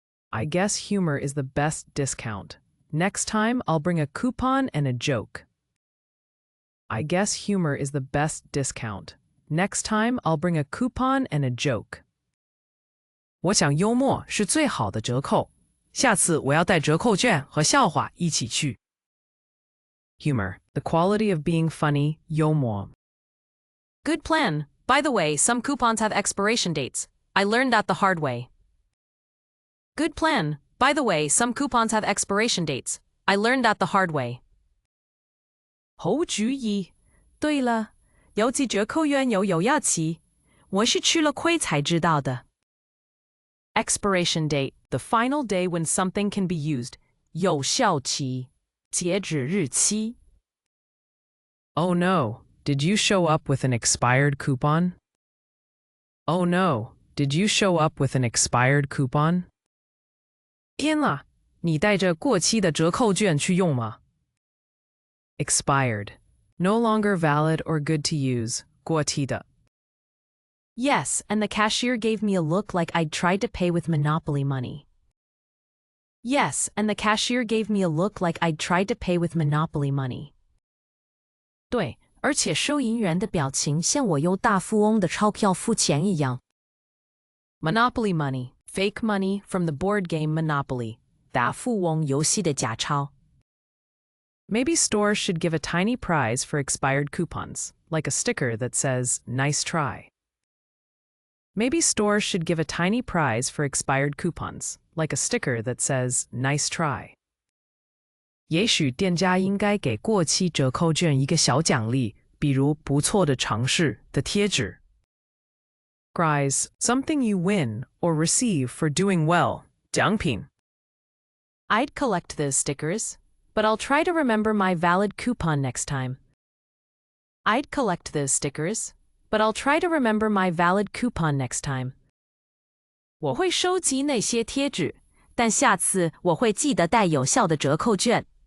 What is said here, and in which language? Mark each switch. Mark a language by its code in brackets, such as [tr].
[en] I guess humor is the best discount. Next time, I'll bring a coupon and a joke. I guess humor is the best discount. Next time, I'll bring a coupon and a joke. [zh] 我想幽默是最好的折扣。下次我要带折扣券和笑话一起去。 [en] Humor, the quality of being funny, [zh] 幽默。 [en] Good plan. By the way, some coupons have expiration dates. I learned that the hard way. Good plan. By the way, some coupons have expiration dates. I learned that the hard way. [zh] 好主意。对了，有几折扣券有有效期，我是吃了亏才知道的。 [en] Expiration date, the final day when something can be used. [zh] 有效期，截止日期。 [en] Oh no, did you show up with an expired coupon? Oh no, did you show up with an expired coupon? [zh] 天啦，你带着过期的折扣券去用吗？ [en] Expired, no longer valid or good to use, [zh] 过期的。 [en] Yes, and the cashier gave me a look like I'd tried to pay with Monopoly money. Yes, and the cashier gave me a look like I'd tried to pay with Monopoly money. [zh] 对，而且收银员的表情像我用大富翁的钞票付钱一样。 [en] Monopoly money, fake money from the board game Monopoly. [zh] 大富翁游戏的假钞。 [en] Maybe stores should give a tiny prize for expired coupons, like a sticker that says, "Nice try." Maybe stores should give a tiny prize for expired coupons, like a sticker that says, "Nice try." [zh] 也许店家应该给过期折扣券一个小奖励，比如不错的尝试的贴纸。 [en] Prize, something you win or receive for doing well, [zh] 奖品。 [en] I'd collect those stickers, but I'll try to remember my valid coupon next time. I'd collect those stickers, but I'll try to remember my valid coupon next time. [zh] 我会收集那些贴纸，但下次我会记得带有效的折扣券。